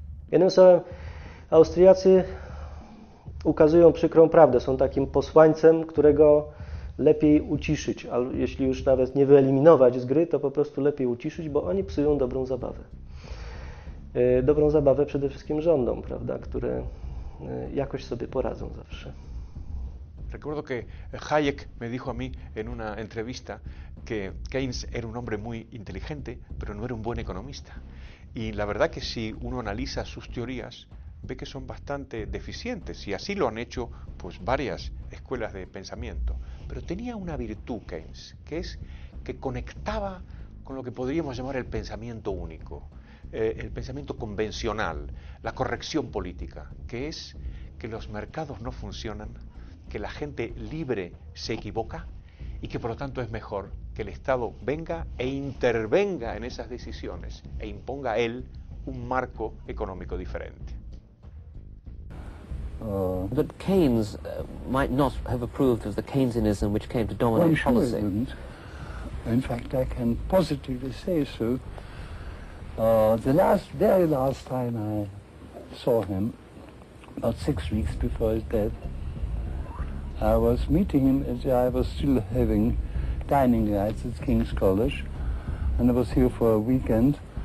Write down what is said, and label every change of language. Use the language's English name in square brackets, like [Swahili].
[Polish] Jednym słowem, Austriacy ukazują przykrą prawdę, są takim posłańcem, którego lepiej uciszyć, a jeśli już nawet nie wyeliminować z gry, to po prostu lepiej uciszyć, bo oni psują dobrą zabawę. Dobrą zabawę przede wszystkim rządom, prawda, które jakoś sobie poradzą zawsze. [Spanish] Recuerdo que Hayek me dijo a mí en una entrevista que Keynes era un hombre muy inteligente, pero no era un buen economista. Y la verdad que si uno analiza sus teorías, ve que son bastante deficientes, y así lo han hecho pues varias escuelas de pensamiento. Pero tenía una virtud Keynes, que es que conectaba con lo que podríamos llamar el pensamiento único, el pensamiento convencional, la corrección política, que es que los mercados no funcionan, que la gente libre se equivoca y que por lo tanto es mejor que el Estado venga e intervenga en esas decisiones e imponga a él un marco económico diferente. [English] But Keynes might not have approved of the Keynesianism which came to dominate policy. He didn't. In fact, I can positively say so. The very last time I saw him, about 6 weeks before his death, I was meeting him as I was still having dining rights at King's College, and I was here for a weekend,